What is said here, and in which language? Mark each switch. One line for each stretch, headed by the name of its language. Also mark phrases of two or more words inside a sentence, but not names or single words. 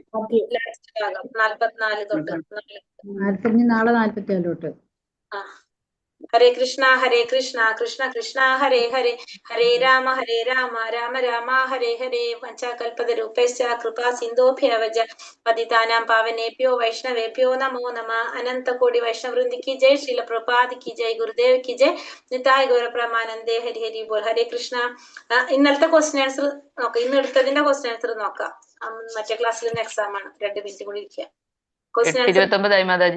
Malayalam: ലാസ്റ്റ് ഭാഗം 44 തൊട്ട്. നാളെ 44 തൊട്ട്.
Sanskrit: ഹരേ കൃഷ്ണ കൃഷ്ണ കൃഷ്ണ ഹരേ ഹരേ, ഹരേ രാമ രാമ രാമ ഹരേ ഹരേ. പഞ്ചകൽപതരൂപേശ്ച കൃപാ സിന്ധോഭ്യവച പതിതാനാം പാവനേഭ്യോ വൈഷ്ണവേഭ്യോ നമോ നമ.
Bangla: অনন্তকোটি বৈষ্ণববৃন্দ কি জয়, শ্রীল প্রভুপাদ কি জয়, গুরুদেব কি জয়, নিতাই গৌরপ্রেমানন্দে হরি হরি বোল.
Sanskrit: ഹരേ കൃഷ്ണ.
Malayalam: ഇന്നലത്തെ
English: question answer
Malayalam: നോക്കാം. ഇന്ന് എടുത്തതിന്റെ
English: question answer
Malayalam: നോക്കാം. മറ്റേ ക്ലാസ്സിൽ നിന്ന് എക്സാം ആണ്. 2 മിനിറ്റ് കൂടി ഇരിക്കുക.
English: question answer
Malayalam: 29 മാതാജി.